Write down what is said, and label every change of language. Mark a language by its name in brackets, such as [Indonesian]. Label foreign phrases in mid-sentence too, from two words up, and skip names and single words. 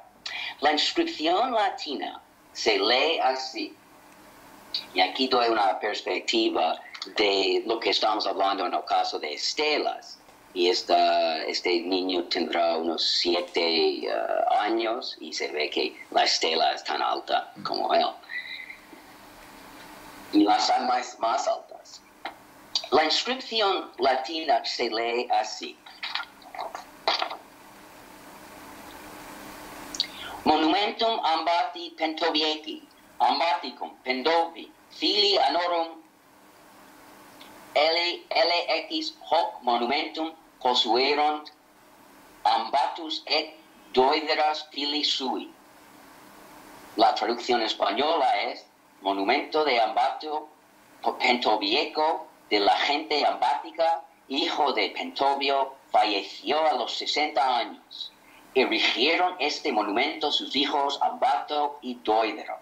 [Spanish] La inscripción latina se lee así, y aquí doy una perspectiva de lo que estamos hablando en el caso de estelas, y este niño tendrá unos 7 años y se ve que la estela es tan alta como él. Y las hay más altas. La inscripción latina se lee así. [Latin] Monumentum ambati pentovieci, ambaticum pendovi, fili anorum LX hoc monumentum posuerunt ambatus et doideras fili sui. [Spanish] La traducción española es monumento de Ambato Pentovieco, de la gente ambática, hijo de Pentovio, falleció a los 60 años. Erigieron este monumento sus hijos Ambato y Doidero.